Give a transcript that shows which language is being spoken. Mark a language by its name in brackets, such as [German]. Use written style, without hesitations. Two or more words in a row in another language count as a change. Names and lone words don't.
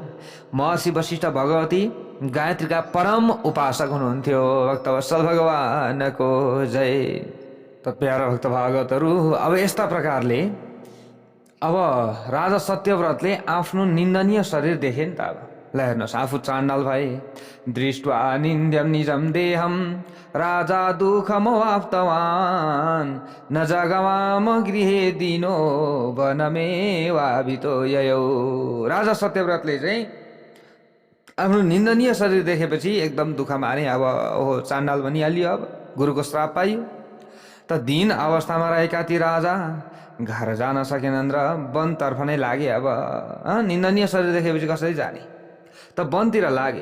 [Nepali] महर्षि वशिष्ठ भगवती गायत्रीका परम उपासक हुनुहुन्थ्यो। भक्तवत्सल भगवानको जय। त प्यारा भक्त भागवतहरू, अब यस्ता प्रकारले अब राजा सत्यव्रतले आफ्नो निन्दनीय शरीर देखे नि त। अब ल हेर्नुहोस्, आफू चाण्डाल भए। [Sanskrit] दृष्ट्वा निन्द्यम निजम देहम राजा दुःखमवाप्तवान् न जगमाम गृहे दिनो वनमेवाभितो ययौ। [Nepali] राजा सत्यव्रतले चाहिँ आफ्नो निन्दनीय शरीर देखेपछि एकदम दुःख माने। अब ओहो, चाण्डाल बनिहाल्यो, अब गुरुको श्राप पाइयो। त दिन अवस्थामा रहेका ती राजा घर जान सकेनन् र वनतर्फ नै लागे। अब निन्दनीय शरीर देखेपछि कसरी जाने, त वनतिर लागे।